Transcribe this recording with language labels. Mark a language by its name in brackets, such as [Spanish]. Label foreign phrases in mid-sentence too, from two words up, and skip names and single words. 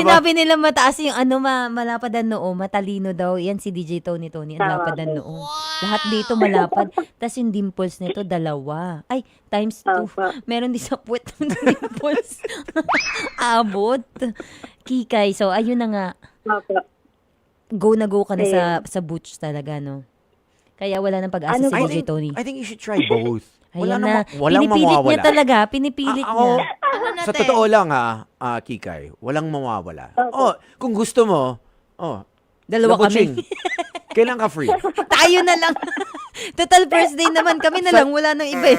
[Filipino] sinabi nila mataas yung malapad ang noo, matalino daw, yan si DJ Tony. Ang Tama lapad ang po. noo. Lahat dito malapad. Tapos yung dimples nito, 2. Ay, times 2. Opo. Meron din sa puwet ng dimples. Abot. Kikay. So, ayun na nga. Opo. Go na go ka na sa butch talaga, no? Kaya wala nang pag-asa Ano si ba? DJ Tony. [English] I think you should try both. [Filipino] Ayan na. Walang Pinipilit mawawala. niya talaga. Pinipilit Ako, niya. sa totoo lang Kikay, walang mawawala. Oh, kung gusto mo, Dalawa labuching. kami. Kailan ka free? Tayo na lang. Total [English] first day [Filipino] naman. Kami na lang. Wala nang iba eh.